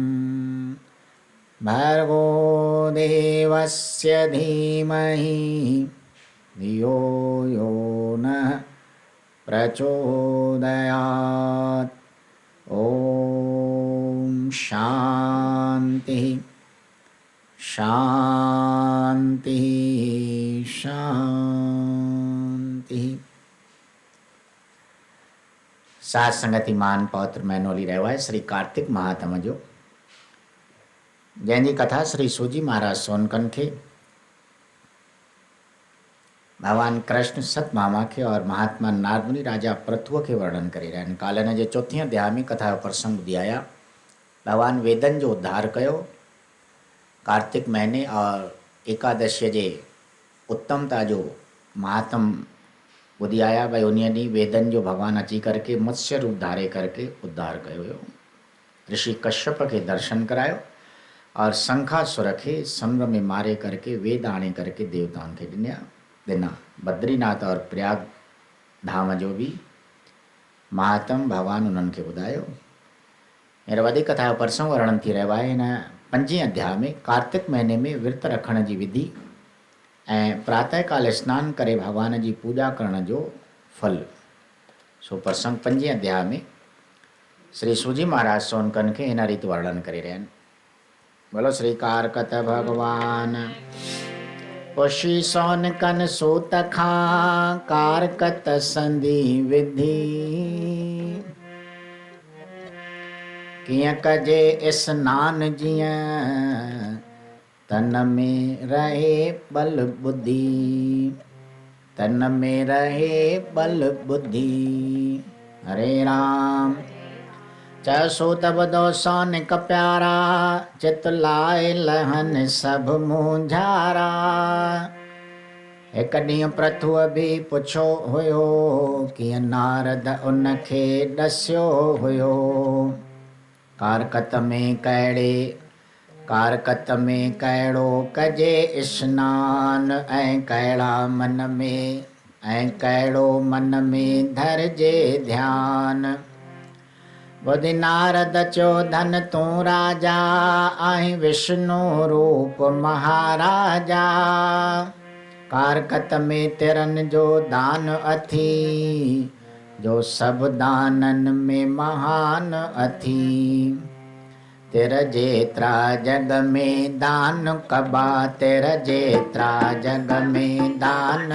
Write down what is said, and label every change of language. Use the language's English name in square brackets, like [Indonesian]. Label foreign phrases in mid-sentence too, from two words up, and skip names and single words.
[Sanskrit] भर्गो देवस्य धीमहि धियो यो नः प्रचोदयात् ओम शांति शांति शांति। [Sindhi] सात संगति मान पौत्र मैनोली रहवाय श्री कार्तिक महात्म जो जंहिंजी कथा श्री सूजी महाराज सोनकन खे भगवान कृष्ण सत मामा के और महात्मा नारदमुनि राजा पृथुअ के वर्णन करे रहिया आहिनि। काल्ह हिन जे चौथी अध्याय में कथा जो प्रसंग ॿुधी आया। भगवान वेदन जो उद्धार कयो कार्तिक महीने और एकादशीअ जे उत्तमता जो महात्म ॿुधी आया। भई उन ॾींहुं वेदन जो भगवान अची करके मत्स्य रूप धारे करके उद्धार कयो हुयो। ऋषि कश्यप के दर्शन करायो और शंखासुर खे समुद्र में मारे करके वेद आणे करके देवताओं के दिना बद्रीनाथ और प्रयाग धाम जो भी महात्म भगवान उन्हनि खे ॿुधायो। हींअर वॾी कथा जो परसों वर्णन थी रहियो आहे। हिन 5 अध्याय में कार्तिक महीने में विर्त रखण जी विधि ऐं प्रातःकाल स्नान करे भगवान जी पूजा करण जो फल, सो प्रसंग 5 अध्याय में श्री सूजी महाराज सोनकन के हिन रीति वर्णन करे रहिया आहिनि। बोलो श्री कारकत भगवान। पुषी सोनकन सूत खां कारकत संधि विधि, कियं कजे स्नान जियं तन में रहे बल बुद्धि, तन में रहे बल बुद्धि। हरे राम। चयो सूत बदो सोनिक प्यारा, चित लाए लहन सब मुंझारा। एक ॾींहुं प्रथुअ बि पुछो हुयो, कीअं नारद उनखे ॾस्यो हुयो। कारकत में कहिड़ो कजे स्नान, ऐं कहिड़ा मन में, ऐं कहिड़ो मन में धरजे ध्यान। बुधि नारद चयो धन तूं राजा, आई विष्णु रूप महाराजा। कारकत में तिरन जो दान अथी, जो सब दानन में महान अथी। तिर जेतरा जग में दान कबा, तिर जेतरा जग में दान।